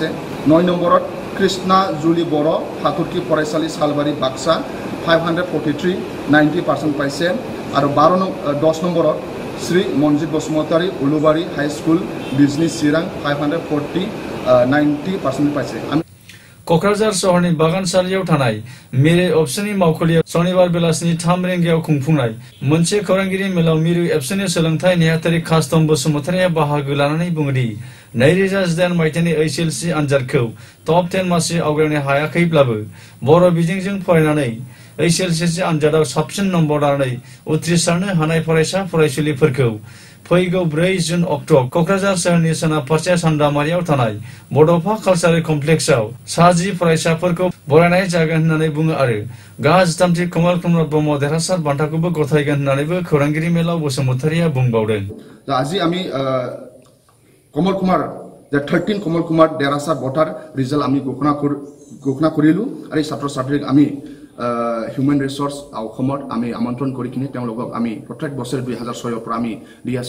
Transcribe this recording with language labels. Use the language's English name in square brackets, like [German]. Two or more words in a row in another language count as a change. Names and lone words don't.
[Assamese] 9 নম্বৰত কৃষ্ণা জুলি বড়ো ফাতুৰ্কি ফৰাইচালী চালবাৰী বাক্সা 543 90% পাইছে। আৰু 10 নম্বৰত শ্ৰী মনজিত বসুমতাৰী উলুবাৰী হাই স্কুল বিজনী চিৰাং 540 90% পাইছে। [Bodo] क'क्राझार सहरनि बागानसालियाव थानाय मिरु एबसुनि मावखुलियाव शनिबार बेलासिनि 3 रिंगायाव खुंफुंनाय मोनसे खौरांगिरि मेलाव मिरु एबसुनि सोलोंथाय नेहाथारि कास्टम बसुमतारीया बाहागो लानानै बुङोदि 2018 मायथाइनि HLC आनजादखौ टप 10 मासि आवग्रिनो हायाखैब्लाबो बर' बिजोंजों फरायनानै HLC आनजादाव साबसिन नम्बर लानानै उथ्रिसारनो हानाय फरायसा फरायसुलिफोरखौ फैगौ 4 जुन अक्ट'आव क'क्राझार सोहोरनि सोनाब फारसे सान्दामारियाव थानाय बड'फा कालचारेल कमप्लेक्सआव 10 फरायसाफोरखौ बरायनाय जागोन होननानै बुङो आरो गाहाय कमल कुमार ब्रह्म देरहासार बान्थाखौबो गथायगोन होननानैबो खौरांगिरि मेलाव बसुमतारीया बुंबावदों। [Assamese] আজি আমি কমল কুমাৰ 13 কমল কুমাৰ দেৰহাসাৰ বঁটাৰ ৰিজাল্ট আমি ঘোষণা কৰিলো আৰু ছাত্ৰ ছাত্ৰীক আমি [English] human resource [Assamese] অসমত আমি আমন্ত্ৰণ কৰি কিনে তেওঁলোকক আমি প্ৰত্যেক বছৰ 2006 পৰা আমি দি আছো।